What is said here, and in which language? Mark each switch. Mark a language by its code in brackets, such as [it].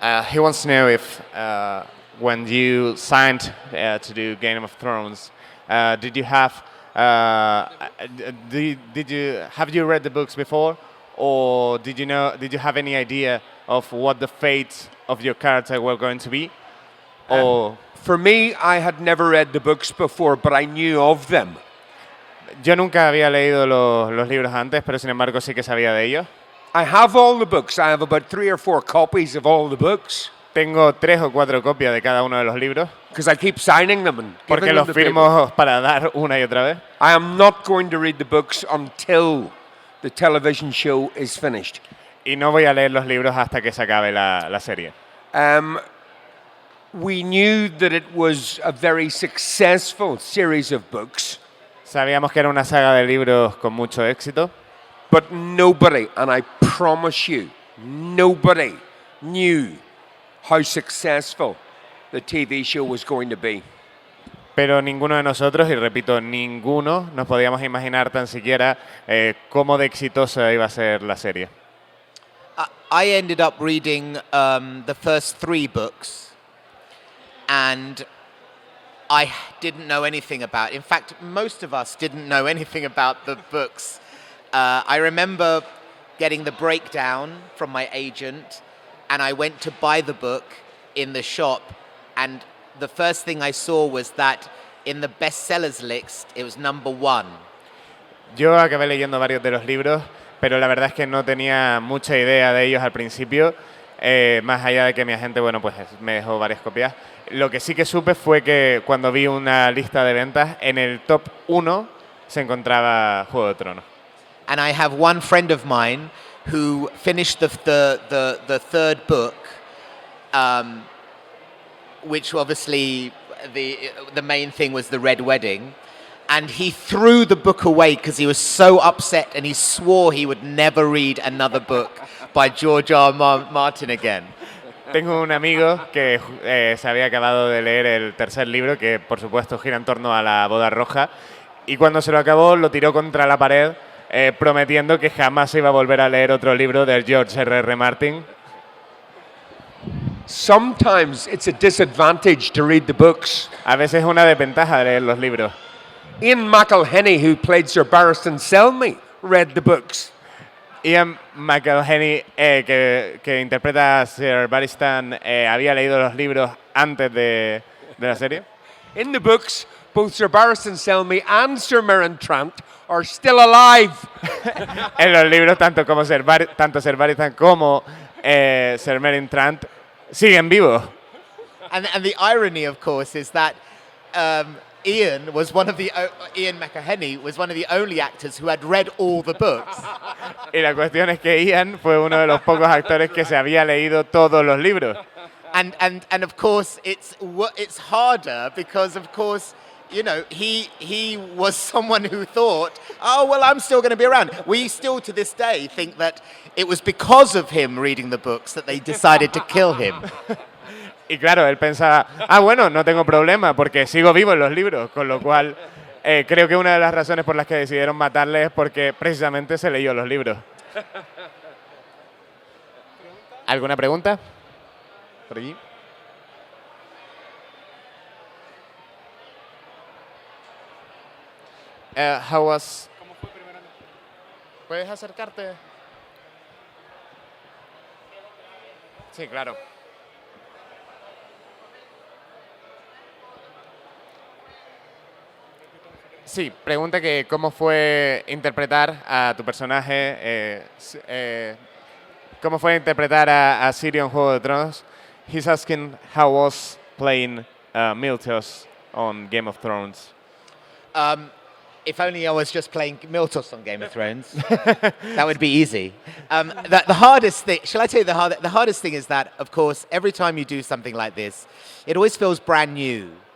[en] He wants to know if when you signed to do Game of Thrones, did you have have you read the books before, or did you have any idea of what the fate of your character were going to be? Or for me, I had never read the books before, but I knew of them. [es] Yo nunca había leído los libros antes, pero sin embargo sí que sabía de ellos. [en] I have all the books. I have about 3 or 4 copies of all the books. [es] Tengo 3 o 4 copias de cada uno de los libros. [en] Because I keep signing them and [es] porque [en] giving [es] los [en] them to [es] firmo [en] people. [es] para dar una y otra vez. [en] I am not going to read the books until the television show is finished. [es] Y no voy a leer los libros hasta que se acabe la serie. [en] We knew that it was a very successful series of books. [es] Sabíamos que era una saga de libros con mucho éxito. [en] But nobody, and I promise you, nobody knew how successful the TV show was going to be. [es] Pero ninguno de nosotros, y repito, ninguno, nos podíamos imaginar tan siquiera cómo de exitosa iba a ser la serie. [en] I ended up reading the first 3 books, and I didn't know anything about. In fact, most of us didn't know anything about the books. I remember getting the breakdown from my agent, and I went to buy the book in the shop, and the first thing I saw was that in the bestsellers list, it was number 1. [es] Yo acabé leyendo varios de los libros, pero la verdad es que no tenía mucha idea de ellos al principio, más allá de que mi agente, bueno, pues me dejó varias copias. Lo que sí que supe fue que cuando vi una lista de ventas, en el top 1 se encontraba Juego de Tronos. [en] And I have one friend of mine who finished the 3rd book, which obviously the main thing was the Red Wedding, and he threw the book away because he was so upset, and he swore he would never read another book by George R. Martin again. [es] Tengo un amigo que se había acabado de leer el 3er libro, que por supuesto gira en torno a la boda roja, y cuando se lo acabó lo tiró contra la pared, prometiendo que jamás se iba a volver a leer otro libro del George R. Martin. [en] Sometimes it's a disadvantage to read the books. [es] A veces es una desventaja de leer los libros. [en] Ian McElhenney, who played Sir Barristan Selmy, read the books. [es] Ian McElhenney, que interpreta a Sir Barristan, había leído los libros antes de la serie. [en] In the books, both Sir Barristan Selmy and Sir Meryn Trant are still alive. [es] En los libros, tanto Sir Barristan como Sir Meryn Trant siguen vivos. [en] And the irony, of course, is that Ian McElhenney was one of the only actors who had read all the books. [es] Y la cuestión es que Ian fue uno de los pocos actores que se había leído todos los libros. [en] And of course it's harder because of course, you know, he was someone who thought, oh well, I'm still going to be around. We still to this day think that it was because of him reading the books that they decided to kill him. [es] Y claro, él pensaba, bueno, no tengo problema porque sigo vivo en los libros, con lo cual creo que una de las razones por las que decidieron matarle es porque precisamente se leyó los libros. ¿Alguna pregunta? Por allí. [en] How was... [es] ¿Puedes acercarte? Sí, claro. Sí, pregunta que cómo fue interpretar a tu personaje, cómo fue interpretar a Ciri en Juego de Tronos. [en] He's asking how was playing Miltos on Game of Thrones. If only I was just playing Miltos on Game of Thrones. That would be easy. The hardest thing, shall I tell you the hardest thing is that, of course, every time you do something like this, it always feels brand new.